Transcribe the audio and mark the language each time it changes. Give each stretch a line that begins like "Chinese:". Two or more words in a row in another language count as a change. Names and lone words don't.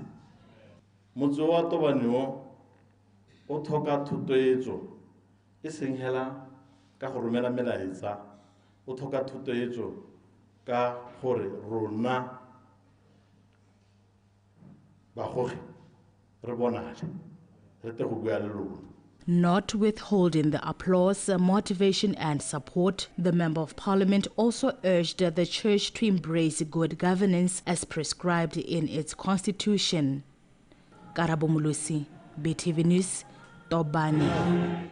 Tswana: Motse wa Tobaneo o tlhoka thutoetso e seng hela ka go romela melaetsa o tlhoka thutoetso ka gore rona bagogi re bonale re te go bua le lona.
English: Not withholding the applause, motivation and support, the Member of Parliament also urged the Church to embrace good governance as prescribed in its constitution. Karabo Mulusi, BTV News, Tobane.